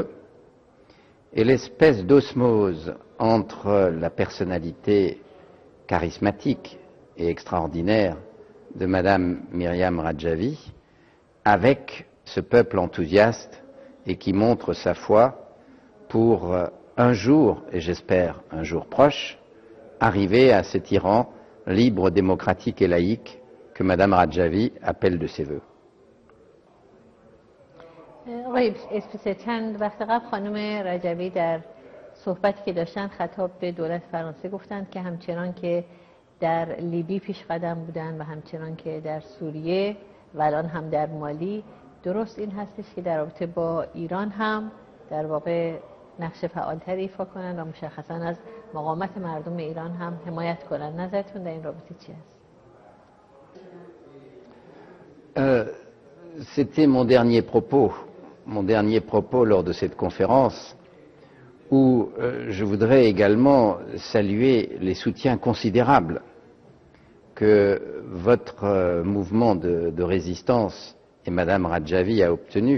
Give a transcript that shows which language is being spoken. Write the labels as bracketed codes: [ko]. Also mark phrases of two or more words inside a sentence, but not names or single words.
[fr] et l'espèce d'osmose entre la personnalité charismatique et extraordinaire de Madame Myriam Radjavi avec ce peuple enthousiaste et qui montre sa foi pour un jour, et j'espère un jour proche, arriver à cet Iran libre, démocratique et laïque que Madame Radjavi appelle de ses voeux. [fa] آقای اسپیتزر، چند وقت قبل خانم رجوی در صحبتی که داشتن خطاب به دولت فرانسه گفتند که همچنان که در لیبی پیش قدم بودن و همچنان که در سوریه و الان هم در مالی، درست این هستش که در رابطه با ایران هم در واقع نقش فعالتری ایفا کنند و مشخصا از مقاومت مردم ایران هم حمایت کنند. نظرتون در این رابطه چی است؟ [fr] C'était mon dernier propos lors de cette conférence où je voudrais également saluer les soutiens considérables que votre mouvement de résistance et Madame Radjavi a obtenu.